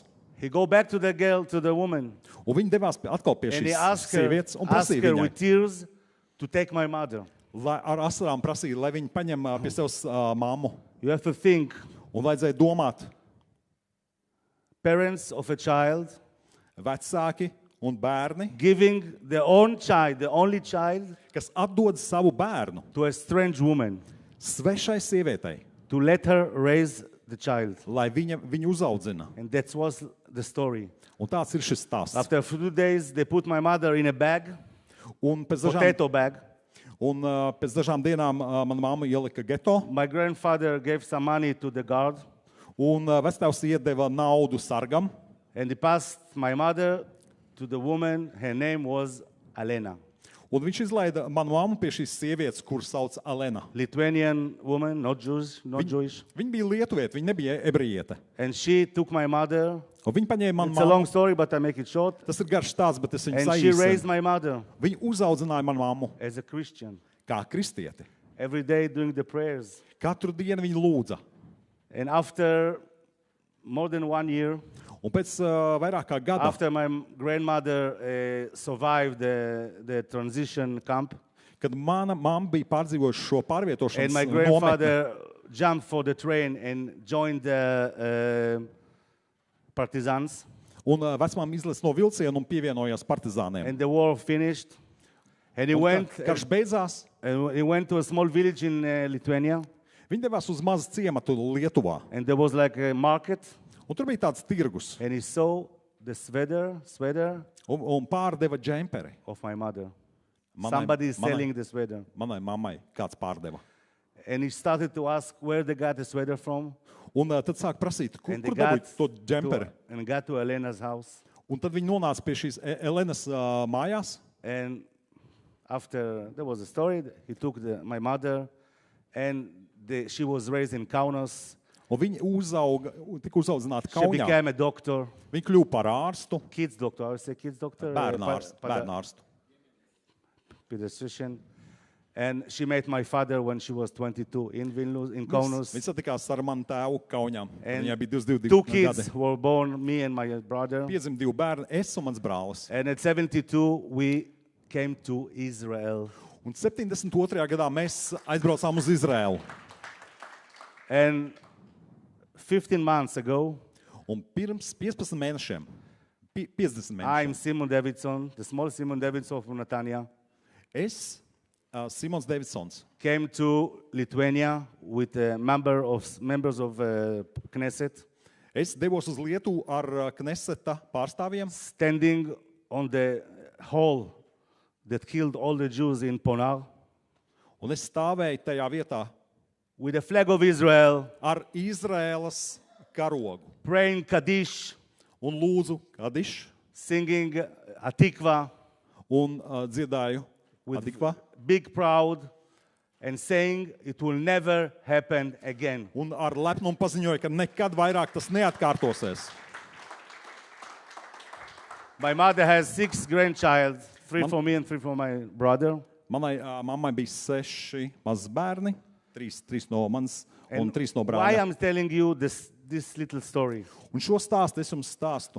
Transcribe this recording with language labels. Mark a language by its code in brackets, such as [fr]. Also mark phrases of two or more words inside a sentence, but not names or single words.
[en] He go back to the girl, to the woman, [lv] Un viņa devās atkal pie [en] and he [lv] šīs [en] asked her, [lv] sievietes un prasīja viņai, [en] with tears to take my mother. [lv] lai ar asarām prasīja, lai viņa paņem pie sevis māmu. [en] You have to think, [lv] Un vajadzēja domāt, [en] parents of a child [lv] vecāki un bērni, [en] giving their own child, the only child, [lv] kas atdod savu bērnu [en] to a strange woman [lv] svešai sievietei, [en] to let her raise the child. [lv] lai viņu uzaudzina. [en] And that was the story. [lv] Un tāds ir šis stāsts. [en] After a few days, they put my mother in a bag, [lv] Un [en] potato bag. [lv] pēc dažām dienām mana mamma ielika geto, [en] My grandfather gave some money to the guard, [lv] un vectēvs iedeva naudu sargam, [en] and he passed my mother to the woman. Her name was Alena, [lv] un viņš izlaida manu mammu pie šīs sievietes, kur sauc Alena. [en] Lithuanian woman, not Jews, not Jewish. [lv] Viņa bija lietuvieta, viņa nebija ebrejiete. [en] And she took my mother. [lv] Un viņa paņēma manu [en] It's a long [lv] mammu. [en] story, but I make it short. [lv] Tas ir garš stāsts, bet es viņu [en] And she raised [lv] saīsinu. [en] my mother [lv] Viņa uzaudzināja manu mammu [en] as a Christian. [lv] kā kristieti. [en] Every day doing the prayers. [lv] Katru dienu viņa lūdza. [en] And after more than 1 year, [lv] Un pēc vairāk kā gada, [en] after my grandmother survived the transition camp, [lv] kad mana mamma bija pārdzīvojusi šo [en] and [lv] pārvietošanas [en] my [lv] nometni, [en] grandfather jumped for the train and joined the partisans, [lv] un vecmāma izlesa no vilciena un pievienojās partizāniem. [en] and the war finished, and he [lv] Un [en] went, [lv] karš beidzās, [en] he went to a small village in Lithuania, [lv] viņi devās uz mazu ciematu Lietuvā. [en] and there was like a market, [lv] Un tur bija tāds tirgus, [en] and he saw the sweater [lv] un pārdeva džemperi. [en] of my mother. [lv] Manai- [en] Somebody is [lv] manai- [en] selling the sweater. [lv] Manai mammai kāds pārdeva. [en] And he started to ask where they got the sweater from. [lv] Un tad sāk prasīt, kur [en] And they [lv] dabūj to džemperi. [en] got to Elena's house. [lv] Un tad viņi nonāca pie šīs Elenas mājās. [en] And after, there was a story, he took my mother, and she was raised in Kaunas. [lv] Un viņi tika uzaudzināti [en] She [lv] Kaunijā. [en] became a doctor, [lv] Viņi kļuva par ārstu, [en] kids doctor, I would say kids doctor. [lv] bērnārstu. [en] Pediatrician. And she met my father when she was 22 in Vilnius, in Kaunas. [lv] Viņa satikās ar manu tēvu Kaunijā. [en] And [lv] Viņai bija 22 [en] Two [lv] gadi. [en] kids were born, me and my brother. [lv] Piedzima 2 bērni, es un mans brālis. [en] And at 72, we came to Israel. [lv] Un 72. gadā mēs aizbraucām uz Izraēlu. [en] And 15 months ago, [lv] Un pirms 15 mēnešiem, 50 mēnešiem, [en] I'm Simon Davidson, the small Simon Davidson from Netanya, [lv] es, Simons Davidsons, [en] came to Lithuania with members of Knesset, [lv] es devos uz Lietuvu ar Kneseta pārstāvjiem, [en] standing on the hall that killed all the Jews in Ponar, [lv] un es stāvēju tajā vietā [en] with the flag of Israel, [lv] ar Izraēlas karogu [en] praying Kaddish, [lv] un lūdzu Kadiš [en] singing Atikva [lv] un dziedāju [en] with [lv] Atikva [en] big proud, and saying it will never happen again. [lv] un ar lepnumu paziņoju, ka nekad vairāk tas neatkārtosies. [en] My mother has 6 grandchildren, 3 for me and 3 for my brother. [lv] Manai mammai bija 6 mazi bērni, 3 no manas un [en] And [lv] 3 no [en] why [lv] brāļa. [en] I'm telling you this little story? [lv] Un šo stāstu es jums stāstu,